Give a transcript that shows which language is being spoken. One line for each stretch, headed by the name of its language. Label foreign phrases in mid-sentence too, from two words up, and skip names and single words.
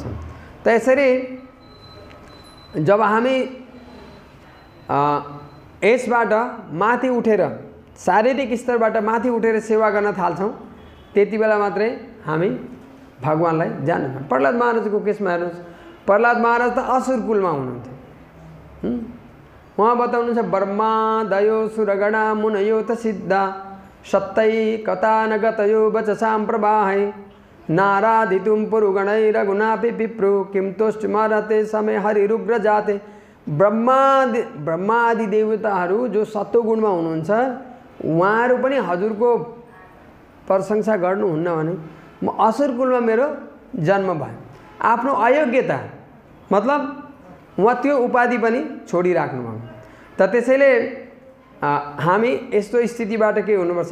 Nepali: त यसरी जब हामी यसबाट माथि उठेर शारीरिक स्तरबाट माथि उठेर सेवा गर्न थाल्छौँ, त्यति बेला मात्रै हामी भगवानलाई जान्छौँ। प्रहलाद महाराजको केसमा हेर्नुहोस्, प्रहलाद महाराज त असुर कुलमा हुनुहुन्थ्यो। उहाँ बताउनुहुन्छ
Sanskrit: ब्रह्मा दयो सुरगणा मुनयो त सिद्धा सत्तै कथा नगतयो वचसां प्रवाहे नाराधितुं पुरुगणै रघुनापि विप्रु किं तुष्टमरते समय हरिरुग्र जाते।
Nepali: ब्रह्मादि देवताहरू जो सत्वगुणमा हुनुहुन्छ, उहाँहरू पनि हजुरको प्रशंसा गर्नुहुन्न भने म असुर कुलमा मेरो जन्म भयो। आफ्नो अयोग्यता मतलब उहाँ त्यो उपाधि पनि छोडिराख्नु भयो। त त्यसैले हामी यस्तो स्थितिबाट के हुनुपर्छ?